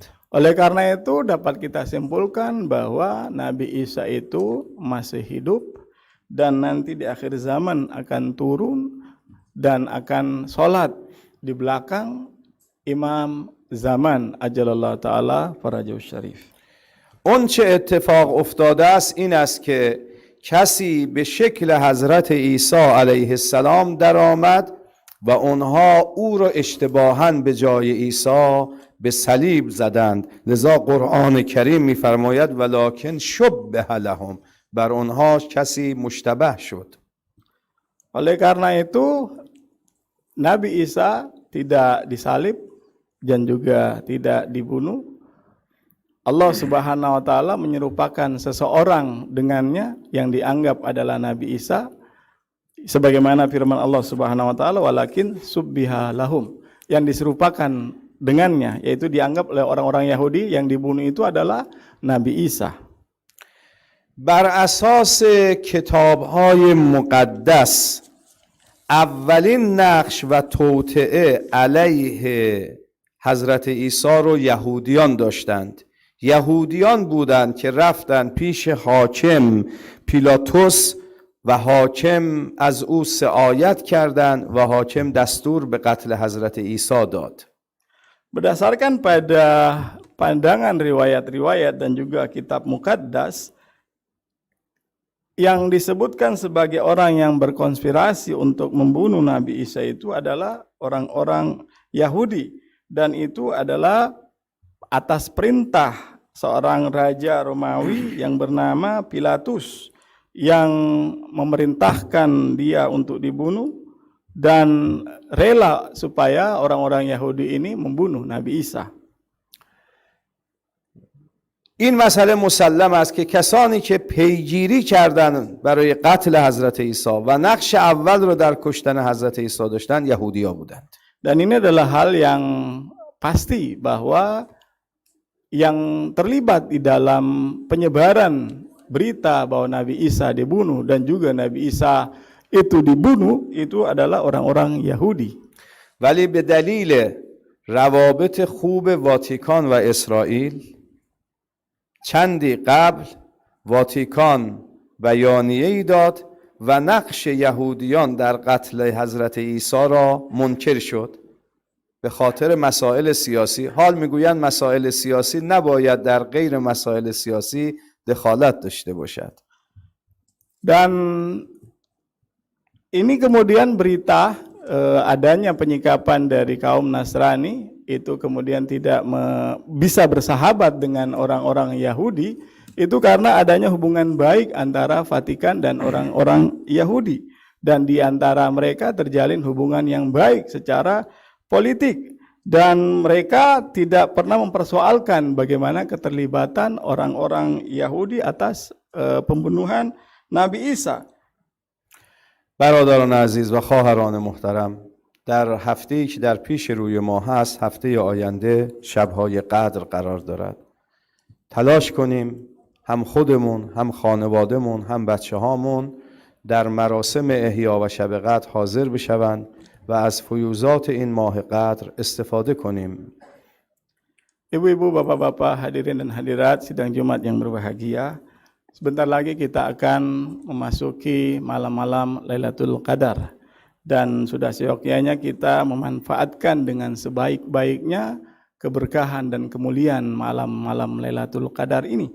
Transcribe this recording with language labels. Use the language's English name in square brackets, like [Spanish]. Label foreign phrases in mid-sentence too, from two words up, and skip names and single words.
[Indonesian] Oleh karena itu dapat kita simpulkan bahwa Nabi Isa itu masih hidup dan nanti di akhir zaman akan turun dan akan sholat di belakang Imam Zaman [Arabic] عجل الله تعالى فرجه الشريف. [Persian] اون چه اتفاق افتاده است این است که کسی به شکل حضرت عیسی علیه السلام در آمد و اونها او را اشتباهاً به جای عیسی به صلیب زدند. لذا قرآن کریم می‌فرماید [Arabic] ولکن شبه لهم، [Persian] بر اونها کسی مشتبه شد. [Indonesian] Oleh karena itu Nabi Isa tidak disalib dan juga tidak dibunuh. Allah [Arabic] سبحانه وتعالى [Indonesian] menyerupakan seseorang dengannya yang dianggap adalah Nabi Isa sebagaimana firman Allah [Arabic] سبحانه وتعالى ولكن شبه لهم, [Indonesian] yang diserupakan dengannya yaitu dianggap oleh orang-orang Yahudi yang dibunuh itu adalah Nabi Isa. [Persian] بر اساس کتاب‌های مقدس اولین نقش و توطئه علیه حضرت عیسی رو یهودیان داشتند. یهودیان بودند که رفتند پیش حاکم پیلاتوس و حاکم از او سعایت کردند و حاکم دستور به قتل حضرت عیسی داد. [Indonesian] Berdasarkan pada pandangan riwayat-riwayat dan juga kitab Muqaddas, yang disebutkan sebagai orang yang berkonspirasi untuk membunuh Nabi Isa itu adalah orang-orang Yahudi, dan itu adalah atas perintah seorang raja Romawi yang bernama Pilatus yang memerintahkan dia untuk dibunuh dan rela supaya orang-orang Yahudi ini membunuh Nabi Isa. [Persian] این مسئله مسلم است که کسانی که پیگیری کردن برای قتل حضرت عیسی و نقش اول رو در کشتن حضرت عیسی داشتن یهودی‌ها بودند. [Indonesian] Dan ini adalah hal yang pasti bahwa yang terlibat di dalam penyebaran berita bahwa Nabi Isa dibunuh dan juga Nabi Isa itu dibunuh itu adalah orang-orang Yahudi. [Persian] ولی به دلیل روابط خوب واتیکان و اسرائیل چندی قبل واتیکان بیانیه‌ای داد و نقش یهودیان در قتل حضرت عیسی را منکر شد به خاطر مسائل سیاسی. حال میگویند مسائل سیاسی نباید در غیر مسائل سیاسی دخالت داشته باشد. [Indonesian] Dan ini kemudian berita adanya penyikapan dari kaum Nasrani itu kemudian tidak bisa bersahabat dengan orang-orang Yahudi itu karena adanya hubungan baik antara Vatikan dan orang-orang Yahudi, dan di antara mereka terjalin hubungan yang baik secara politik, dan mereka tidak pernah mempersoalkan bagaimana keterlibatan orang-orang Yahudi atas pembunuhan Nabi Isa. [Persian] برادران عزیز و خواهران محترم، در هفته‌ای که در پیش روی ما هست، هفته آینده شب‌های قدر قرار دارد. تلاش کنیم هم خودمون، هم خانوادهمون، هم بچه‌هامون در مراسم احیا و شب قدر حاضر بشوند و از فیوضات این ماه قدر استفاده کنیم. [Indonesian] Ibu-ibu, bapak-bapak, hadirin dan hadirat sidang Jumat yang berbahagia. Sebentar lagi kita akan memasuki malam-malam Lailatul Qadar, dan sudah seyogyanya kita memanfaatkan dengan sebaik-baiknya keberkahan dan kemuliaan malam-malam Lailatul Qadar ini.